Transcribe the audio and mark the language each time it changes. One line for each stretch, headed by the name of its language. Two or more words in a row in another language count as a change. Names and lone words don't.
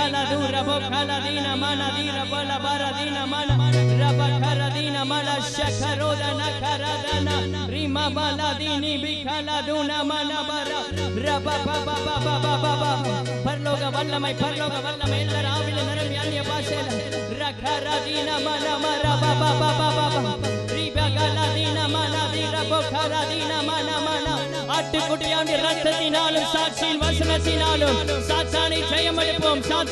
Tamil: du rabo kaladina mana dira bala baradina mana raba karadina mana shakaroda nakaradana rima baladini bikaladuna mana bara raba baba baba baba பரலோக வல்லமை எல்லார் ஆவியில நிரம்பி அந்நிய பாஷையில ரகரதீன மன மர பப பப பப ரிபகலதீன மன திரபகரதீன மன மன ஆட்டுக்குட்டியாண்டி ரத்தத்தினாலும் சாட்சியின் வசனத்தினாலும் சாத்தானை ஜெயமெடுப்போம்